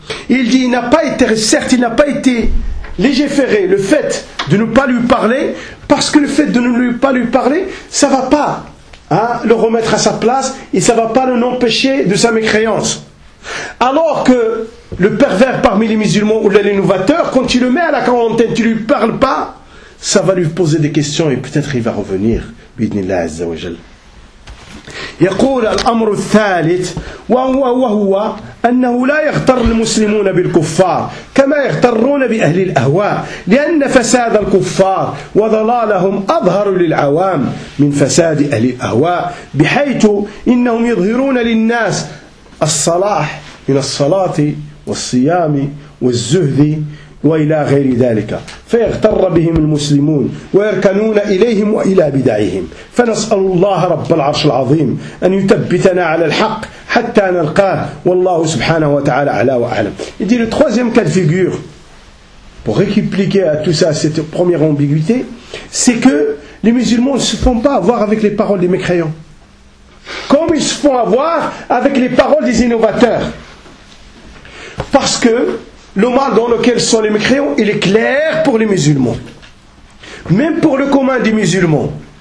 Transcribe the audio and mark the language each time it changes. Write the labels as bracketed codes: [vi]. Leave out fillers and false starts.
[fr] Il dit, il n'a pas été légiféré le fait de ne pas lui parler, parce que le fait de ne pas lui parler, ça ne va pas le remettre à sa place, et ça ne va pas l'empêcher de sa mécréance. Alors que le pervers parmi les musulmans ou l'innovateur, quand tu le mets à la quarantaine, tu ne lui parles pas, ça va lui poser des questions et peut-être il va revenir. [ar] Bidnillah Azza wa Jal. يقول الأمر الثالث وهو أنه لا يغتر المسلمون بالكفار كما يغترون بأهل الأهواء لأن فساد الكفار وضلالهم أظهر للعوام من فساد أهل الأهواء بحيث إنهم يظهرون للناس الصلاح من الصلاة والصيام والزهد وإلى غير ذلك فيغتر بهم المسلمون ويركنون إليهم وإلى بدعهم فنسأل الله رب العرش العظيم أن يثبتنا على الحق حتى نلقاه والله سبحانه وتعالى على وأعلم. [fr] Il dit le troisième cas de figure pour expliquer à tout ça cette première ambiguïté, c'est que les musulmans ne se font pas avoir avec les paroles des mécréants comme ils se font avoir avec les paroles des innovateurs, parce que le mal dans lequel sont les mécréants, il est clair pour les musulmans, même pour le commun des musulmans.